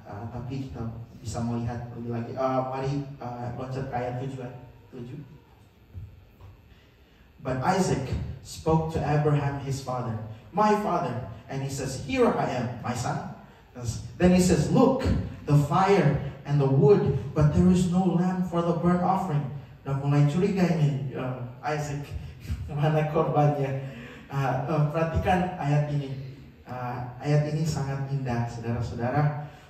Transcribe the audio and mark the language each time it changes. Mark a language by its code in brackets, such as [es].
[id] Tapi kita bisa melihat lebih lagi. Mari loncat ke ayat 7. [en] But Isaac spoke to Abraham his father, my father, and he says, here I am, my son. Then he says, look, the fire and the wood, but there is no lamb for the burnt offering. [id] Dan mulai curiga ini Isaac, mana korbannya? Perhatikan ayat ini. Ayat ini sangat indah, saudara-saudara.